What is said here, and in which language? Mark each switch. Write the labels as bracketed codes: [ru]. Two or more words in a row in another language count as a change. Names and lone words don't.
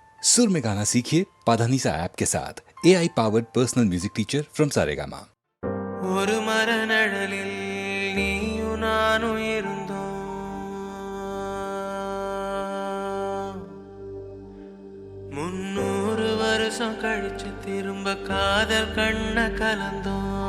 [hi] सुर में गाना सीखिए पाधानीसा ऐप के साथ [en] AI powered personal music teacher from [hi] सारेगामा। [ta] ஒரு மரநழலில் நீயும் நானும் இருந்தோம், 300 வருஷம் கழிச்சு திரும்ப காதல் கண்ண கலந்தோம்.